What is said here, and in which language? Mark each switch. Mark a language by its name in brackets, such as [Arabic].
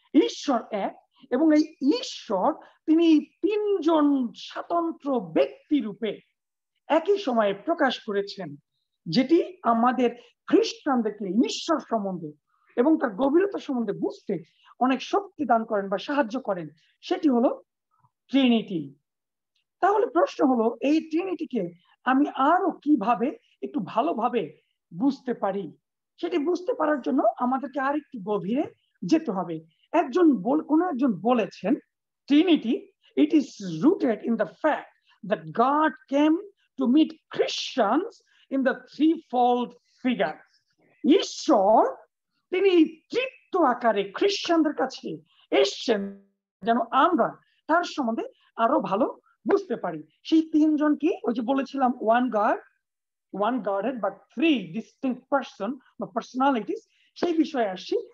[Bangla] ঈশ্বর এক, এবং এই ঈশ্বর তিনি 3 জন স্বতন্ত্র ব্যক্তি রূপে একই সময়ে প্রকাশ করেছেন, যেটি আমাদের খ্রিস্টানদেরকে ঈশ্বর সম্বন্ধে এবং তার গভীরতা সম্বন্ধে বুঝতে অনেক শক্তি দান করেন বা সাহায্য করেন। সেটি হলো ট্রিনিটি। তাহলে প্রশ্ন হলো, এই ট্রিনিটিকে আমি আরো কিভাবে একটু ভালোভাবে বুঝতে পারি? সেটি বুঝতে পারার জন্য আমাদেরকে আর একটু গভীরে যেতে হবে। কোন একজন বলেছেন, [English] Trinity, it is rooted in the fact that God came to meet Christians in the threefold figure. [Bangla] ঈশ্বর তিনি তৃতীয় আকারে খ্রিস্টানদের কাছে এসেছেন যেন আমরা তার সম্বন্ধে আরো ভালো বুঝতে পারি। সেই 3 জন কি? ওই যে বলেছিলাম, [English] one Godhead but 3 distinct person [Bangla] বা পার্সোনালিটিস, সেই বিষয়ে আসছি।